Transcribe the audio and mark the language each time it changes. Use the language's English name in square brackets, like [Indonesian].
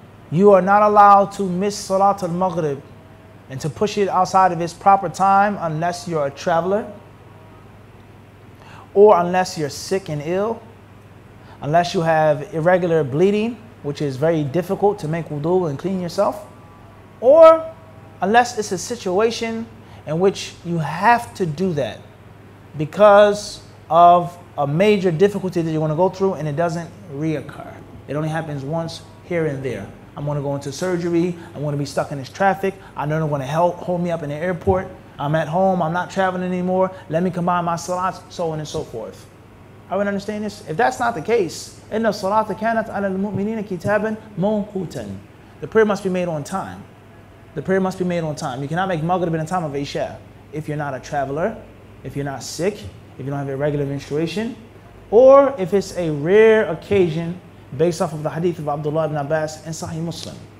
[English] You are not allowed to miss Salat al-Maghrib and to push it outside of its proper time unless you're a traveler, or unless you're sick and ill, unless you have irregular bleeding, which is very difficult to make wudu and clean yourself, or unless it's a situation in which you have to do that because of a major difficulty that you're going to go through and it doesn't reoccur. It only happens once here and there. I'm going to go into surgery. I'm going to be stuck in this traffic. I know they're going to hold me up in the airport. I'm at home. I'm not traveling anymore. Let me combine my salats, so on and so forth. I would understand this. If that's not the case, [Arabic] إِنَّ الصَّلَاةَ كَانَتْ عَلَى الْمُؤْمِنِينَ كِتَابًا مَوْقُوتًا. [English] The prayer must be made on time. The prayer must be made on time. You cannot make Maghrib in the time of Isha if you're not a traveler, if you're not sick, if you don't have irregular menstruation, or if it's a rare occasion based off of the hadith of Abdullah ibn Abbas in Sahih Muslim.